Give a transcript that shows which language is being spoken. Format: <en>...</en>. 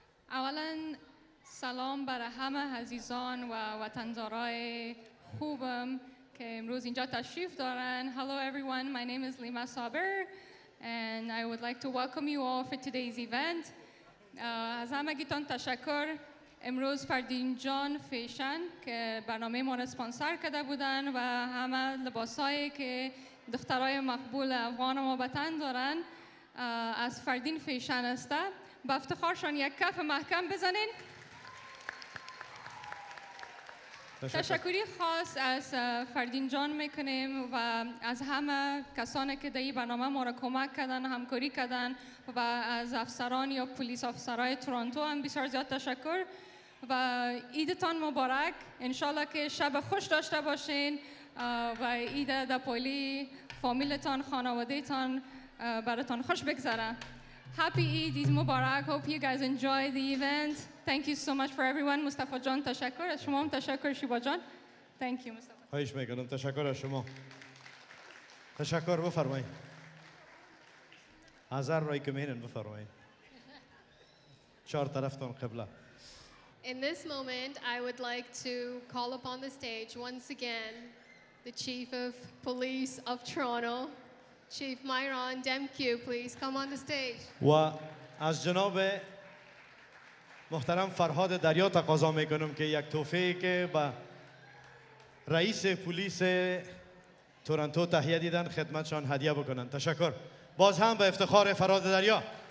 <fa>اولا سلام برای همه عزیزان و وطندارای خوبم که امروز اینجا تشریف دارن.</fa> <en>Hello everyone, my name is Lima Saber and I would like to welcome you all for today's event.</en> <fa>از همگیتان تشکر. امروز فردین جان فیشن که برنامه ما را اسپانسر کرده بودن و همه لباسایی که دخترای مقبول افغان ما به تن دارن از فردین فیشن است. با افتخارشان یک کف محکم بزنین. تشکری خاص از فردین جان میکنیم و از همه کسانی که در این برنامه ما را کمک کردن، همکاری کردن و از افسران یا پولیس افسرای تورنتو هم بسیار زیاد تشکر و عیدتان مبارک. انشالله که شب خوش داشته باشین و عید در پولی فامیلتان، خانوادهتان براتان خوش بگذره.</fa> <en>Happy Eid, Eid Mubarak. Hope you guys enjoy the event. Thank you so much for everyone.</en> <fa>Mustafa John, تشکر. از شما هم تشکر شیبا جان.</fa> <en>Thank you, Mustafa.</en> <fa>خواهش میکنم. تشکر از شما. تشکر. بفرمایید. هزار رای کمینن بفرمایید. چهار طرفتان قبله.</fa> <en>In this moment, I would like to call upon the stage once again the Chief of Police of Toronto, Chief Myron Demkew, please come on the stage.</en> <fa>و از جناب محترم فرهاد دریا تقاضا میکنم که یک تحفه که به رئیس پلیس تورنتو تهیه دیدن خدمتشان هدیه بکنن. تشکر. باز هم به افتخار فرهاد دریا.</fa>